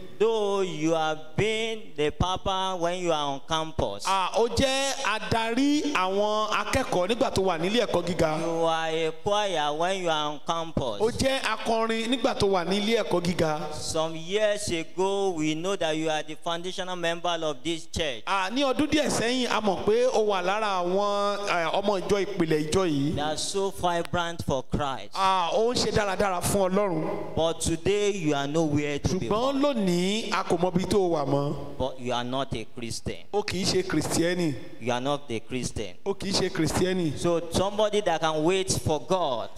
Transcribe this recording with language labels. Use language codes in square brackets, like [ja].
[en] Though you have been the papa when you are on campus. [yo] Ó jẹ́ adarí àwọn akẹ́kọ̀ọ́ nígbà tó wà nílé ẹ̀kọ́ gíga. [en] You are a choir when you are on campus. [yo] Ó jẹ́ akọrin nígbà tó wà nílé ẹ̀kọ́ gíga. [en] Some years ago we know that you are the foundational member of this church. [yo] Ní ọdún díẹ̀ sẹ́yìn a mọ̀ pé ó wà lára àwọn ọmọ ìjọ ìpìlẹ̀ ìjọ yìí. [en] They are so vibrant for Christ. [yo] Ó ń ṣe dáradára fún Ọlọ́run. [en] But today you are nowhere to be [yo] found. Ṣùgbọ́n lónìí a kò mọ ibi tó wà mọ́. [en] But you are not a Christian. [yo] Ó kì í ṣe Kristẹni. [en] You are not a Christian. [yo] Ó kì í ṣe Kristẹni. [en] So somebody that can wait for God.